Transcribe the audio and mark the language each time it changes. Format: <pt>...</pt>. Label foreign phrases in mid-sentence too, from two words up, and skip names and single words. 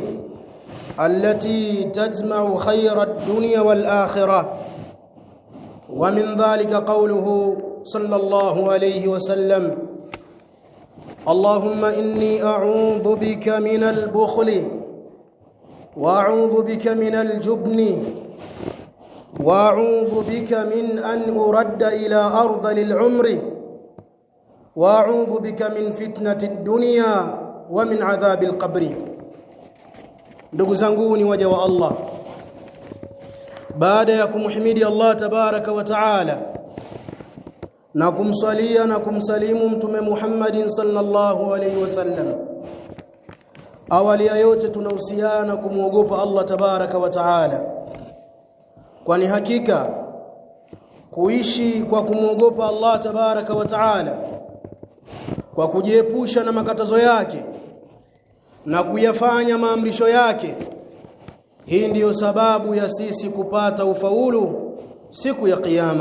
<ar>التي تجمع خير الدنيا والآخرة ومن ذلك قوله صلى الله عليه وسلم اللهم إني أعوذ بك من البخل وأعوذ بك من الجبن وأعوذ بك من أن أرد إلى أرذل العمر وأعوذ بك من فتنة الدنيا ومن عذاب القبر.</ar> <sw>Ndugu zanguni waja wa Allah, baada ya kumhimidi</sw> <ar>الله تبارك وتعالى</ar> <sw>na kumswalia na kumsalimu mtume</sw> <ar>محمد صلى الله عليه وسلم,</ar> <sw>awali ya yote tunahusiana kumwogopa</sw> <ar>الله تبارك وتعالى,</ar> <sw>kwani hakika kuishi kwa kumwogopa</sw> <ar>الله تبارك وتعالى</ar> <sw>kwa kujiepusha na makatazo yake na kuyafanya maamrisho yake, hii ndiyo sababu ya sisi kupata ufaulu siku ya kiyama.</sw>